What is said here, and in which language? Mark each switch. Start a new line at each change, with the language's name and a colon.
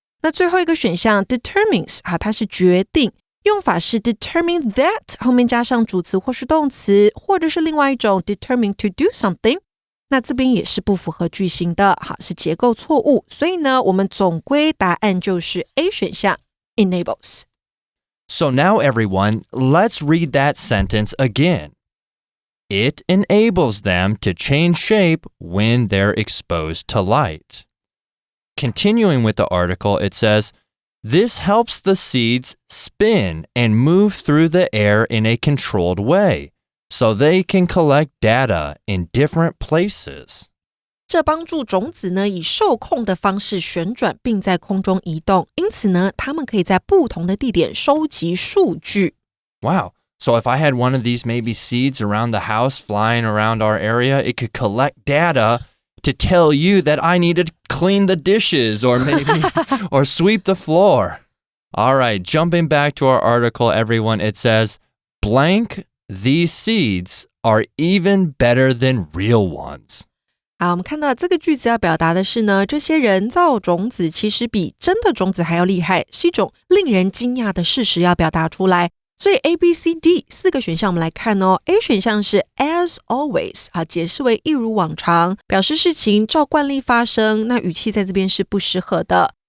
Chinese: 那最后一个选项 determines， 它是决定，用法是
English: determine that
Chinese: 后面加上主词或是动词，或者是另外一种
English: determine to do something，
Chinese: 那这边也是不符合句型的，好，是结构错误，所以呢我们总归答案就是 A 选项 enables。
English: So now everyone, let's read that sentence again. It enables them to change shape when they're exposed to light. Continuing with the article, it says, this helps the seeds spin and move through the air in a controlled way, so they can collect data in different places.
Chinese: 这帮助种子呢以受控的方式旋转并在空中移动，因此呢它们可以在不同的地点收集数据。
English: Wow. So if I had one of these maybe seeds around the house flying around our area, it could collect data to tell you that I need to clean the dishes or maybe or sweep the floor. All right, jumping back to our article, everyone, it says, blank, these seeds are even better than real ones.
Chinese: 好，我们看到这个句子要表达的是呢，这些人造种子其实比真的种子还要厉害，是一种令人惊讶的事实要表达出来。所以 A、B、C、D 四个选项我们来看哦。A 选项是
English: as always，
Chinese: 解释为一如往常，表示事情照惯例发生，那语气在这边是不适合的。